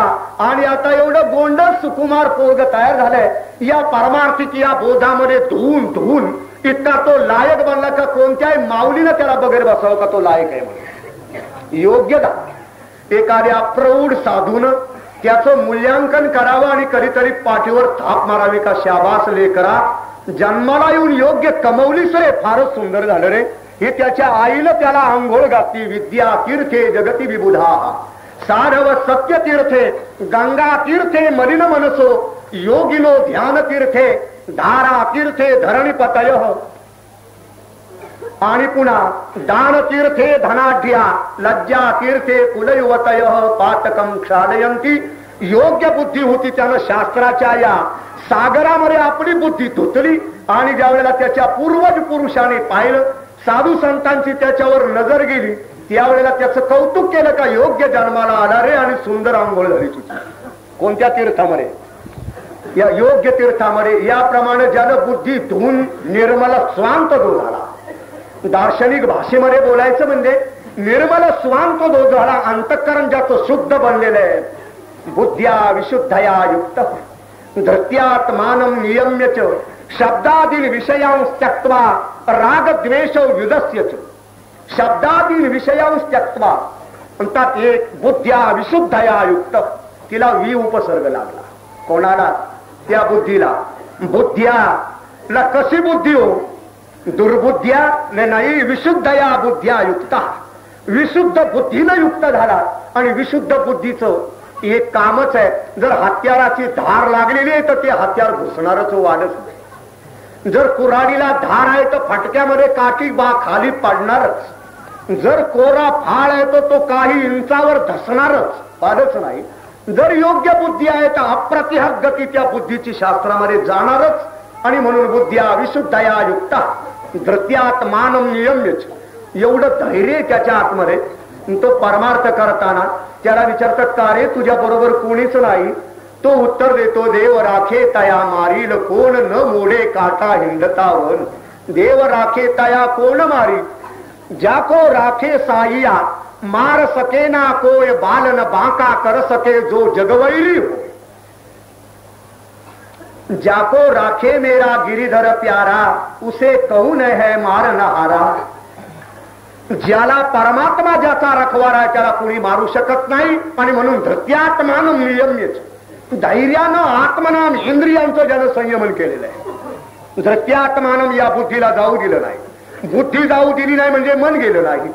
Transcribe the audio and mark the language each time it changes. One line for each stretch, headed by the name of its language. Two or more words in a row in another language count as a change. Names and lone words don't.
Marathi: आणि आता एवढं गोंडस सुकुमार पोरग तयार झालंय या परमार्थिक या बोधामध्ये धुवून धुवून इतका तो लायक बनला का कोणत्याही माऊलीनं त्याला बगैर बसावं का तो लायक आहे म्हणून. योग्यता एखाद्या प्रौढ साधून त्याचं मूल्यांकन करावं आणि कधीतरी पाठीवर थाप मारावी का शाबास लेकरा, जन्माला येऊन योग्य कमवलीस रे, फारच सुंदर झालं रे. हे त्याच्या आईनं त्याला आंघोळ घातली.
Sanskrit: विद्या तीर्थे जगती विबुधा सारव सत्य तीर्थे गंगा तीर्थे मलिन मनसो योगिनो ध्यान तीर्थे धारा तीर्थे धरणीपतय.
Marathi: आणि पुन्हा
Sanskrit: दान तीर्थे धनाढ्या लज्जा तीर्थे कुलयुवतय पातकम क्षालयंती.
Marathi: योग्य बुद्धी होती त्यानं शास्त्राच्या या सागरामध्ये आपली बुद्धी धुतली. आणि ज्या वेळेला त्याच्या पूर्वज पुरुषाने पाहिलं, साधू संतांची त्याच्यावर नजर गेली, त्यावेळेला त्याचं कौतुक केलं का योग्य जन्माला आला रे आणि सुंदर आंघोळ झाली तुझी. कोणत्या तीर्थामध्ये? या योग्य तीर्थामध्ये. याप्रमाणे ज्यानं बुद्धी धुवून निर्मल स्वांत जो झाला, दार्शनिक भाषेमध्ये बोलायचं म्हणजे निर्मल स्वांत जो झाला, अंतःकरण ज्याचं शुद्ध बनलेलं आहे.
Sanskrit: बुद्ध्या विशुद्धया युक्त धृत्यात मानम नियम्यच शब्दादीन विषयांस त्यक्त्वा राग द्वेष युधस्य. शब्दादीन विषयांस त्यक्त्वा
Marathi: म्हणतात एक
Sanskrit: बुद्ध्या विशुद्धया युक्त.
Marathi: तिला वि उपसर्ग लागला. कोणाला? त्या बुद्धीला. बुद्ध्याला कशी बुद्धी हो? दुर्बुद्ध्या नाही,
Sanskrit: विशुद्धया बुद्ध्या युक्त.
Marathi: विशुद्ध बुद्धीनं युक्त झाला. आणि विशुद्ध बुद्धीचं एक कामच आहे, जर हत्याराची धार लागलेली आहे तर ते हत्यार घुसणारच वाढच. जर कुऱ्हाडीला धार आहे तर फटक्यामध्ये काठी बा खाली पडणारच. जर कोरा फाळ आहे तर तो काही इंचावर धसणारच, वाढच नाही. जर योग्य बुद्धी आहे तर अप्रतिहत गती त्या बुद्धीची शास्त्रामध्ये जाणारच. आणि म्हणून
Sanskrit: बुद्ध्या विशुद्धया युक्ता धृत्यात्मानं नियम्यच,
Marathi: एवढं धैर्य त्याच्या आतमध्ये. तो परमार्थ करताना त्याला विचारतात का रे तुझ्या बरोबर कोणीच नाही. तो उत्तर देतो देव राखे तया मारील कोण न मोडे काटा हिंडतावन. देव राखे तया कोण मारी
Hindi: जाको राखे साईया मार सके ना कोय बालन बांका कर सके जो जगवैरी हो. जाको राखे मेरा गिरिधर प्यारा उसे कौन है मार न हारा.
Marathi: ज्याला परमात्मा ज्याचा रखवारा आहे त्याला कुणी मारू शकत नाही. आणि म्हणून
Sanskrit: धृत्यात्मान नियम्यच,
Marathi: धैर्यानं आत्मनाम इंद्रियांचं ज्यानं संयमन केलेलं आहे. धृत्यात्मानम या बुद्धीला जाऊ दिलं नाही. बुद्धी जाऊ दिली नाही म्हणजे मन गेलं नाही.